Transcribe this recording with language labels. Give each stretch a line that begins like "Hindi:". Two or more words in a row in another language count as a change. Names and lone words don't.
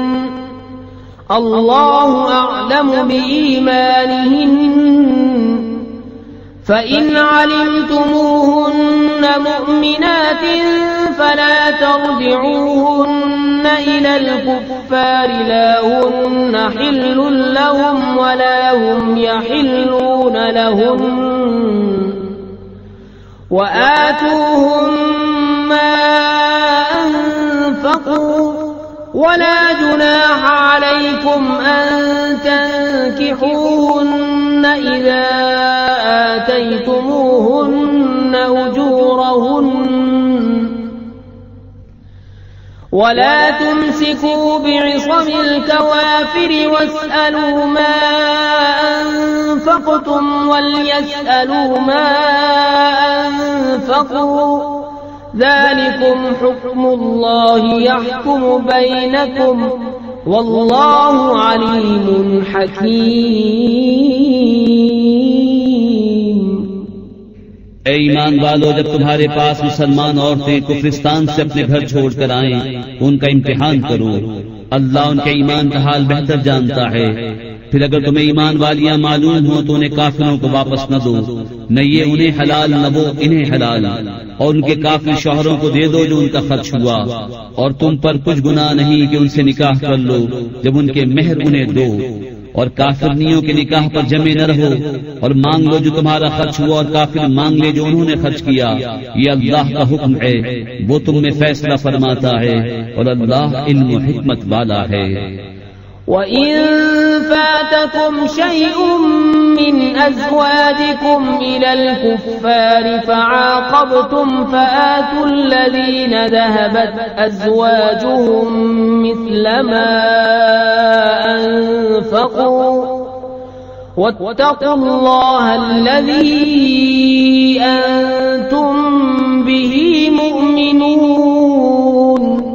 Arabic: الله أعلم بإيمانهن فإن علمتموهن مؤمنات فلا ترجعوهن إلى الكفار لا هن حل لهم ولا هم يحلون لهن وآتوهم ما أنفقوا ولا جناح عليكم أن تنكحوهن إذا آتيتموهن أجورهن ولا تمسكوا بعصم الكوافر واسألوا ما أنفقتم وليسألوا ما أنفقوا ذلكم حكم الله يحكم بينكم والله عليم حكيم.
Urdu: اے ایمان والو، جب تمہارے پاس مسلمان عورتیں کفرستان سے اپنے گھر چھوڑ کر آئیں، ان کا امتحان کرو. اللہ ان کے ایمان کا حال بہتر جانتا ہے۔ پھر اگر تمہیں ایمان والیاں معلوم ہو تو انہیں کافروں کو واپس نہ دو، نہ یہ انہیں حلال نہ وہ انہیں حلال، اور ان کے کافر شوہروں کو دے دو جو ان کا خرچ ہوا، اور تم پر کچھ گناہ نہیں کہ ان سے نکاح کر لو جب ان کے مہر انہیں دو، اور کافرنیوں کے نکاح پر جمے نہ رہو، اور مانگ لو جو تمہارا خرچ ہوا اور کافر مانگ لے جو انہوں نے خرچ کیا. یہ اللہ کا حکم ہے، وہ تم میں فیصلہ فرماتا ہے، اور اللہ علم و حکمت والا ہے.
Arabic: وَإِن فَاتَكُمْ شَيْءٌ مِّنْ أَزْوَاجِكُمْ إِلَى الْكُفَّارِ فَعَاقَبْتُمْ فَآتُوا الَّذِينَ ذَهَبَتْ أَزْوَاجُهُم مِّثْلَ مَا أَنفَقُوا وَاتَّقُوا اللَّهَ الَّذِي أَنتُم بِهِ مُؤْمِنُونَ